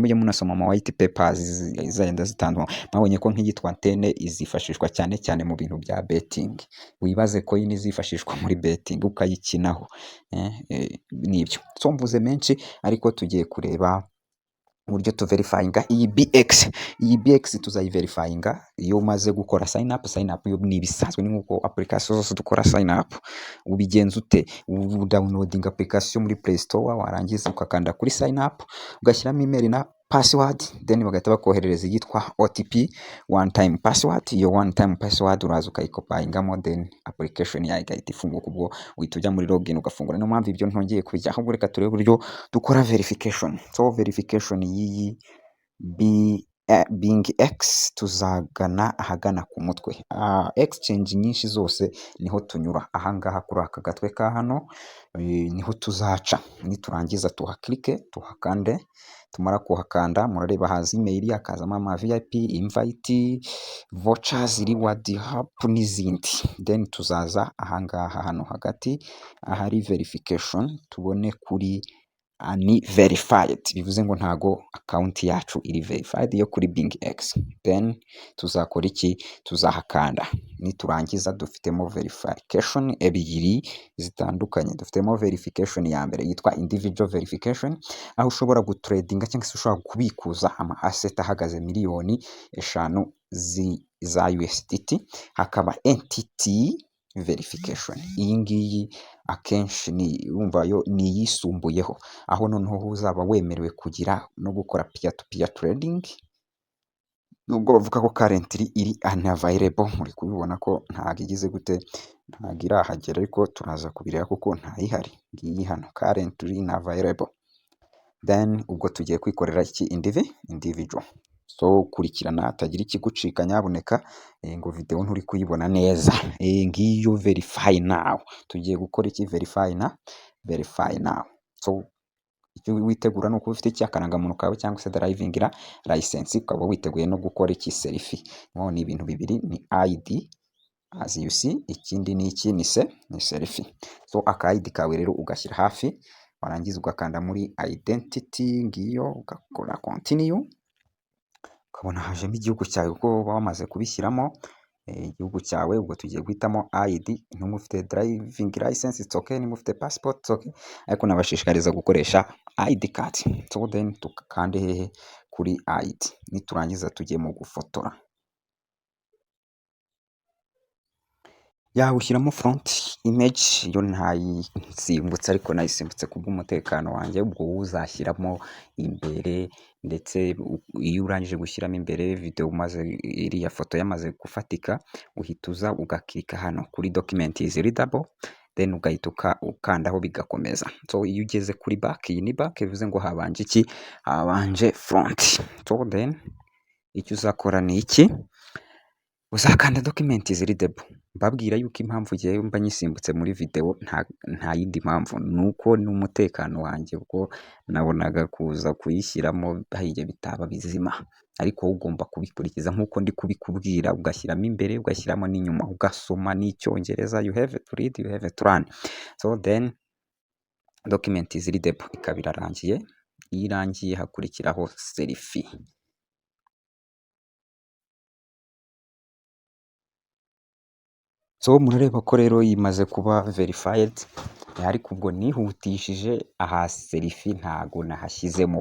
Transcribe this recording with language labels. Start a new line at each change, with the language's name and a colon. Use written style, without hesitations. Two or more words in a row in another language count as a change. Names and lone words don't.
Kinyarwanda: Mujye munasoma ama
English: white papers
Kinyarwanda: zizagenda zitandukanye. Mwabonye ko nk'iyitwa Antene izifashishwa cyane cyane mu bintu bya betting. Wibaze coin izifashishwa muri betting ukayikinaho, nibyo. So mvuze menshi, ariko tugiye kureba uburyo tu verifyinga iyi BX. Iyi BX tuzayiverifyinga iyo umaze gukora
English: sign up. Sign up
Kinyarwanda: yo ni ibisanzwe, ni nkuko application zose dukora sign up. Ubigenza ute?
English: Downloading application
Kinyarwanda: muri Play Store, warangiza ukakanda kuri
English: sign up,
Kinyarwanda: ugashyiramo email na password, then bagahita bakoherereza yitwa OTP,
English: one time password.
Kinyarwanda: Iyo
English: one time password
Kinyarwanda: uraza ukayikopayingamo, then application yayo igahita ifunguka. Ubwo uhita ujya muri login ugafungura. Niyo mpamvu ibyo ntongeye kubijya, ahubwo reka turebe uburyo dukora verification. So verification y'iyi BingX tuzagana ahagana ku mutwe. Exchange nyinshi zose niho tunyura. Ahangaha kuri aka gatwe ka hano niho tuzaca. Niturangiza tuhakilike, tuhakande. Tumara kuhakanda murareba haza email, hakazamo ama VIP,
English: invite, vouchers, reward hub
Kinyarwanda: n'izindi. Then tuzaza ahangaha hano hagati ahari verification, tubone kuri ni verified. Bivuze ngo ntago account yacu iri verified yo kuri BingX. Then tuzakora iki? Tuzahakanda. Niturangiza dufitemo verification ebyiri zitandukanye. Dufitemo verification ya mbere yitwa
English: individual verification,
Kinyarwanda: aho ushobora gutradinga cyangwa se ushobora kubikuza ama asset ahagaze miliyoni 5 za USDT. Hakaba
English: entity verification.
Kinyarwanda: Iyi ngiyi akenshi ni urumva yo ni yisumbuyeho, aho noneho uzaba wemerewe kugira no gukora
English: peer to peer trading,
Kinyarwanda: nubwo bavuga ko currently iri unavailable. Muri kubibona ko ntago igize gute, ntago irahagera, ariko turaza kubireba kuko ntayihari. Ngiyi hano
English: currently unavailable.
Kinyarwanda: Then ubwo tugiye kwikorera iki individual. So kurikirana hatagira ikigucika nyabuneka, ngo video nturi kuyibona neza. Ngiyo
English: verify now.
Kinyarwanda: Tugiye gukora iki?
English: Verify now.
Kinyarwanda: So icyo witegura nuko ufite icyakarangamuntu kawe cyangwa se
English: driving license,
Kinyarwanda: ukaba witeguye no gukora iki selfie. Ni ibintu bibiri, ni
English: ID as you see,
Kinyarwanda: ikindi ni iki? Ni selfie. So aka ID kawe rero ugashyira hafi, warangiza ugakanda muri identity ngiyo ugakora continue, ukabona hajemo igihugu cyawe kuko uba wamaze kubishyiramo igihugu cyawe. Ubwo tugiye guhitamo ID, niba ufite
English: driving license it's okay,
Kinyarwanda: niba ufite passport
English: it's okay,
Kinyarwanda: ariko nabashishikariza gukoresha
English: ID card.
Kinyarwanda: So then tukande hehe kuri ID, niturangiza tujye mu gufotora. Ushyiramo
English: front image,
Kinyarwanda: yo ntayisimbutse ariko nayisimbutse kubw'umutekano wanjye. Ubwo wowe uzashyiramo imbere, ndetse iyo urangije gushyiramo imbere video iriya foto yamaze gufatika, uhita uza ugakika hano kuri
English: document is readable,
Kinyarwanda: then ugahita ukandaho bigakomeza. So iyo ugeze kuri back, iyi ni back bivuze ngo habanje iki, habanje front. So then icyo uzakora ni iki, uzakanda
English: document is readable.
Kinyarwanda: Mbabwira yuko impamvu ngiye mba nyisimbutse muri video nta yindi mpamvu, nuko n'umutekano wanjye ubwo nabonaga kuza kuyishyiramo hagiye bitaba bizima, ariko wowe ugomba kubikurikiza nk'uko ndi kubikubwira, ugashyiramo imbere, ugashyiramo n'inyuma, ugasoma n'icyongereza.
English: You have to read, you have to learn.
Kinyarwanda: So then
English: document is readable
Kinyarwanda: ikaba irarangiye. Iyo irangiye hakurikiraho selfie. So murareba ko rero imaze kuba verified, ariko ubwo nihutishije aha selfie ntago nahashyizemo.